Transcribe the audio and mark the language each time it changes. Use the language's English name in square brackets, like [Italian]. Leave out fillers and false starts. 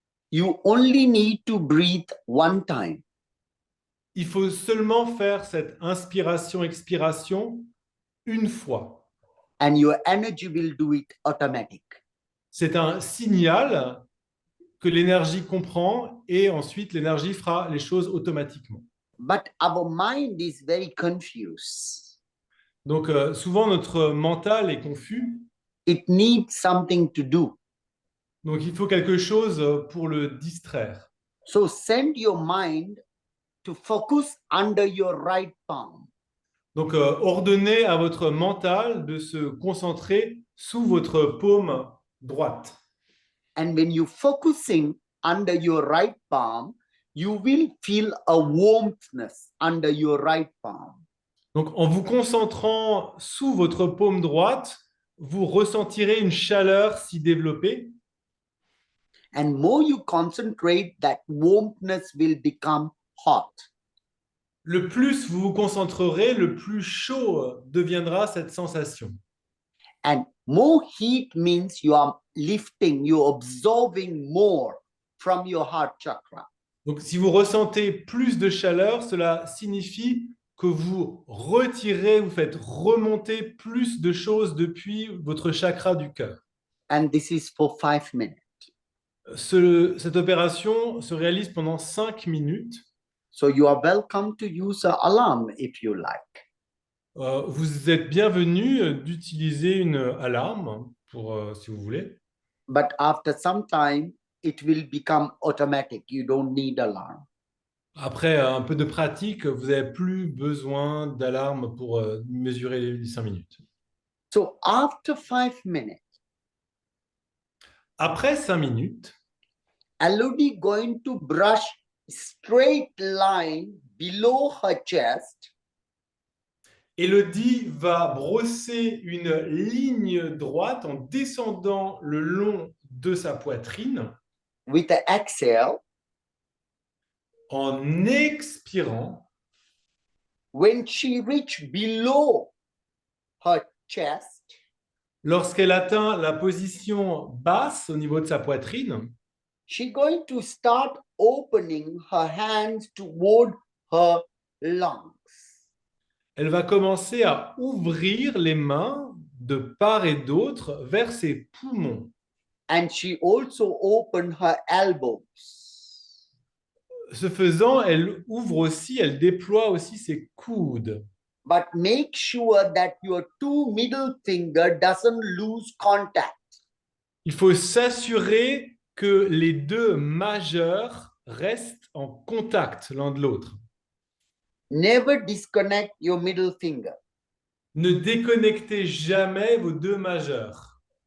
[English] You only need to breathe one time. [French] Il faut seulement faire cette inspiration-expiration une fois. [English] And your energy will do it automatic. [French] C'est un signal que l'énergie comprend et ensuite l'énergie fera les choses automatiquement. [English] But our mind is very confused. [French] Donc souvent notre mental est confus, [English] It needs something to do. [French] donc il faut quelque chose pour le distraire. [English] So send your mind to focus under your right palm. [French] Donc ordonnez à votre mental de se concentrer sous votre paume droite. [English] And when you focusing under your right palm, you will feel a warmthness under your right palm. [French] Donc en vous concentrant sous votre paume droite, vous ressentirez une chaleur s'y développer. [English] And more you concentrate, that warmthness will become hot. [French] Le plus vous vous concentrerez, le plus chaud deviendra cette sensation. [English] And more heat means you are lifting, you're absorbing more from your heart chakra. [French] Donc si vous ressentez plus de chaleur, cela signifie que vous retirez, vous faites remonter plus de choses depuis votre chakra du cœur. [English] And this is for 5 minutes. [French] Cette opération se réalise pendant 5 minutes. [English] So you are welcome to use an alarm if you like. [French] Vous êtes bienvenu d'utiliser une alarme pour, si vous voulez. [English] But after some time, it will become automatic. You don't need alarm. [French] Après un peu de pratique, vous n'avez plus besoin d'alarme pour mesurer les 5 minutes. [English] So after 5 minutes, [French] Après 5 minutes, [English] Elodie going to brush straight line below her chest [French] Élodie va brosser une ligne droite en descendant le long de sa poitrine, [English] with an exhale. [French] en expirant. [English] When she reach below her chest, [French] Lorsqu'elle atteint la position basse au niveau de sa poitrine, [English] she going to start opening her hands toward her lungs. [French] elle va commencer à ouvrir les mains de part et d'autre vers ses poumons. [English] And she also opened her elbows. [French] Ce faisant, elle ouvre aussi, elle déploie aussi ses coudes. [English] But make sure that your two middle finger doesn't lose contact. [French] Il faut s'assurer que les deux majeurs restent en contact l'un de l'autre. [English] Never disconnect your middle finger. [French] Ne déconnectez jamais vos deux majeurs.